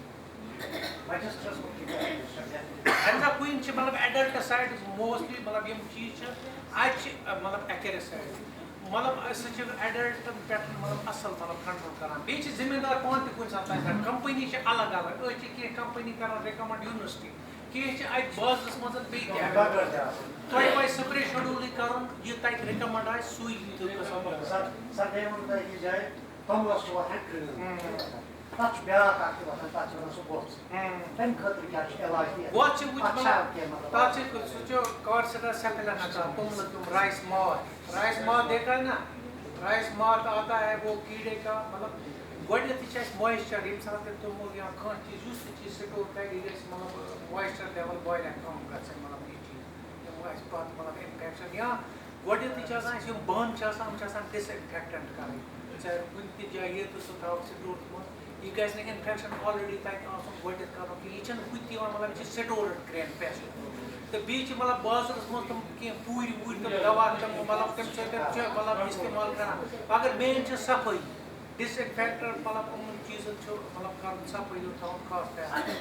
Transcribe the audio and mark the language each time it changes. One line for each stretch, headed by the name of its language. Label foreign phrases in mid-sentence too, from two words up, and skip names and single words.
Kashmiri: بینزاکویِن چھِ مطلب ایڈَلٹِسایڈ موسٹلی مطلب یِم چیٖز چھِ اَتہِ چھِ مطلب ایکیرِسایڈ مطلب سُہ چھِ ایڈَلٹَن پٮ۪ٹھ مطلب اَصٕل مطلب کنٹرول کران بیٚیہِ چھِ زٔمیٖندار پانہٕ تہِ کُنہِ ساتہٕ لَگان کَمپٔنی چھِ الگ الگ أسۍ چھِ کینٛہہ کَمپٔنی کران رِکَمنٛڈ یوٗنیورسٹی کینٛہہ چھِ اَتہِ بازرَس منٛز بیٚیہِ تہِ تۄہہِ پَزِ سپرے شیڈوٗلٕے کَرُن یہِ تَتہِ رِکَمنٛڈ آسہِ سُے تَتھ چھُ بیٛاکھ اَکھ تہِ وَسان تَتھ چھِ وَنان سُہ گوٚژھ تَمہِ خٲطرٕ کیٛاہ چھُ علاج گوٚژھ چھِ وٕچھ مطلب تَتھ چھِ سُہ چھُ کارسِٹا سیپِلن اَژان توٚملہٕ تِم
Urdu: رایس ماس دیکھا ہے نا رایس ماس آتا ہے وہ کیڑے کا
Kashmiri: مطلب گۄڈٕنیٚتھٕے چھِ اَسہِ مویسچر ییٚمہِ ساتہٕ تہِ توٚمُل یا کانٛہہ چیٖز یُس تہِ چیٖز سٹور کَرِ یہِ گژھِ مطلب مویسچر لیول واریاہ کَم گژھٕنۍ مطلب یہِ چیٖز یِم اَسہِ پَتہٕ مطلب اِنفیکشن یا گۄڈٕنیٚتھٕے چھِ آسان اَسہِ یِم بانہٕ چھِ آسان یِم چھِ آسان ڈِس اِنفیکٹنٹ کَرٕنۍ چاہے کُنہِ تہِ جایہِ ییٚتہِ سُہ تھاوو سٹورَس منٛز یہِ گژھِ نہٕ اِنفیکشن آلریڈی تَتہِ آسُن گۄڈٕنیٚتھ کَرُن کینٛہہ یہِ چھِنہٕ ہُتہِ یِوان مطلب یہِ چھِ
English: stored grain pest
Kashmiri: تہٕ بیٚیہِ چھِ مطلب بازرَس منٛز تِم کینٛہہ پوٗرۍ ووٗرۍ تِم دوا تِم مطلب تَمہِ سۭتۍ چھِ مطلب اِستعمال کران مگر مین چھِ صفٲیی ڈِس اِنفیکٹر مطلب یِمن چیٖزن چھُ مطلب کَرُن صفٲیی تھاوُن خاص خیال